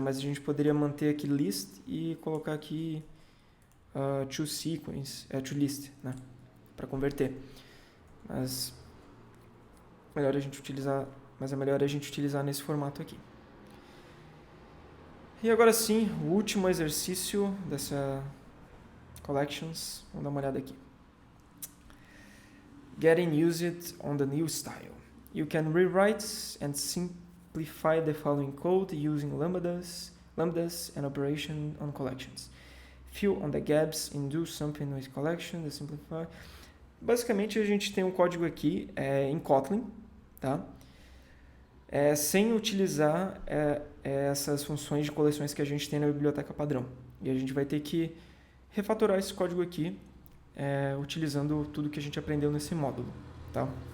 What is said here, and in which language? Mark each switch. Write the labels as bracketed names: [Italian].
[Portuguese] Mas a gente poderia manter aqui list e colocar aqui to sequence, to list, né? Para converter. Mas é melhor a gente utilizar nesse formato aqui. E agora sim, o último exercício dessa collections, vamos dar uma olhada aqui. [English] Getting used on the new style. You can rewrite and simplify the following code using lambdas and operation on collections. Fill on the gaps and do something with collection, simplify. [Portuguese] Basicamente, a gente tem um código aqui em Kotlin, tá? Sem utilizar essas funções de coleções que a gente tem na biblioteca padrão. E a gente vai ter que refatorar esse código aqui utilizando tudo que a gente aprendeu nesse módulo, tá?